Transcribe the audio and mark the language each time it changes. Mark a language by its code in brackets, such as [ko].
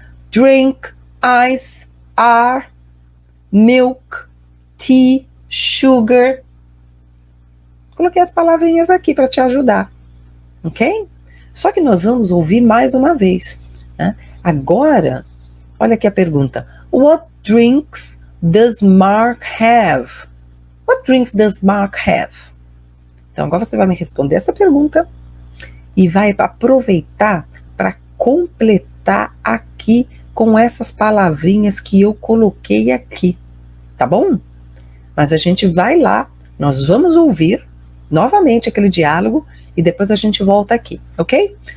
[en] Drink, ice, are, milk, tea, sugar. [pt] Coloquei as palavrinhas aqui para te ajudar. ok? Só que nós vamos ouvir mais uma vez, né? Agora, olha aqui a pergunta. [en] What drinks does Mark have? What drinks does Mark have? [pt] Então agora você vai me responder essa pergunta e vai aproveitar para completar aqui com essas palavrinhas que eu coloquei aqui, tá bom? Mas a gente vai lá, nós vamos ouvir novamente aquele diálogo e depois a gente volta aqui, ok?